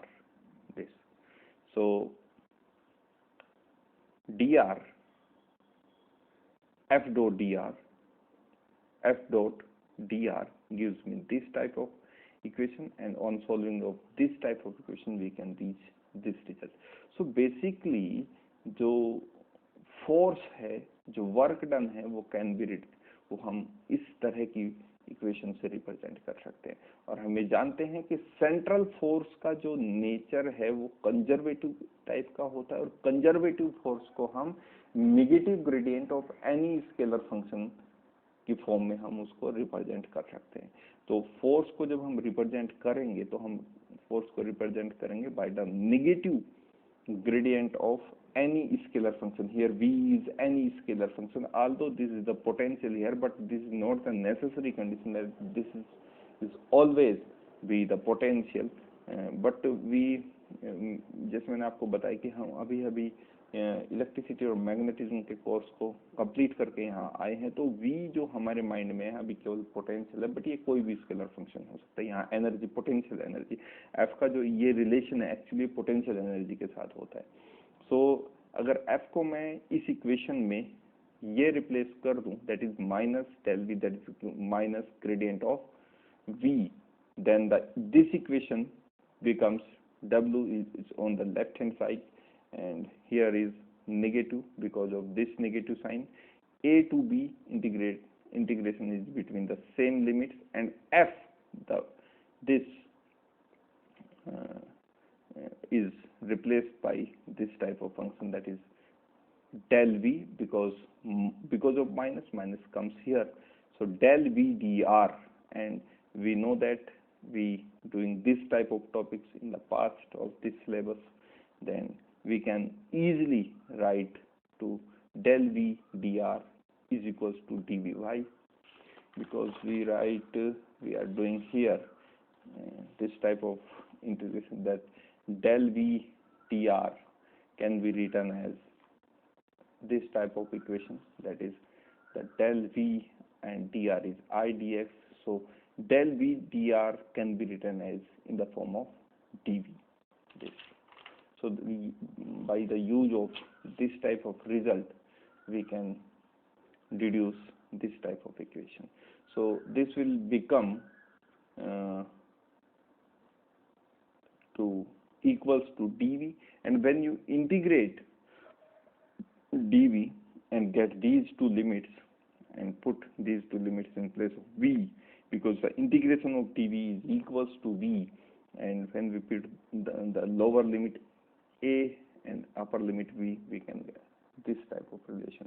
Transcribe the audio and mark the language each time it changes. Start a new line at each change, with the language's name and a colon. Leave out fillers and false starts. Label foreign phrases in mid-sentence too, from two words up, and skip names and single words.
English: This. So dr, F dot dr gives me this type of equation, and on solving of this type of equation we can reach this result.
Hindi: सो बेसिकली जो फोर्स है, जो
English: work done
Hindi: है, वो
English: can be written,
Hindi: वो हम इस तरह की इक्वेशन से रिप्रेजेंट कर सकते हैं. और हम ये जानते हैं कि
English: central force
Hindi: का जो नेचर है वो
English: conservative type
Hindi: का होता है, और
English: conservative force
Hindi: को हम
English: negative gradient of any scalar function
Hindi: की फॉर्म में हम उसको रिप्रेजेंट कर सकते हैं. तो फोर्स को जब हम रिप्रेजेंट करेंगे तो हम फोर्स को रिप्रेजेंट करेंगे
English: by the negative gradient of any scalar function. Here v is any scalar function, although this is the potential here, but this is not the necessary condition that this is always be the potential. But we
Hindi: जैसे मैंने आपको बताया कि हम अभी अभी इलेक्ट्रिसिटी और मैग्नेटिज्म के कोर्स को कंप्लीट करके यहाँ आए हैं, तो v जो हमारे माइंड में है अभी केवल पोटेंशियल है, बट ये कोई भी
English: scalar function
Hindi: हो सकता है. यहाँ
English: energy, potential energy,
Hindi: f का जो ये रिलेशन है एक्चुअली
English: potential energy
Hindi: के साथ होता है. सो अगर f को मैं इस इक्वेशन में ये रिप्लेस कर दूं,
English: that is minus del v, that is minus gradient of v, then this equation becomes w is on the left hand side and here is negative because of this negative sign. A to b integration is between the same limits, and f this is replaced by this type of function, that is del v, because of minus comes here, so del v dr. And we know that we doing this type of topics in the past of this syllabus, then we can easily write to del v dr is equals to dv. Why? Because we are doing here this type of integration, that del v dr can be written as this type of equation, that is the del v and dr is I dx, so del v dr can be written as in the form of dv. This. So by the use of this type of result, we can deduce this type of equation. So this will become to equals to dv, and when you integrate dv and get these two limits and put these two limits in place of v, because the integration of dv is equals to v, and when we put the lower limit a and upper limit v, we can get this type of relation.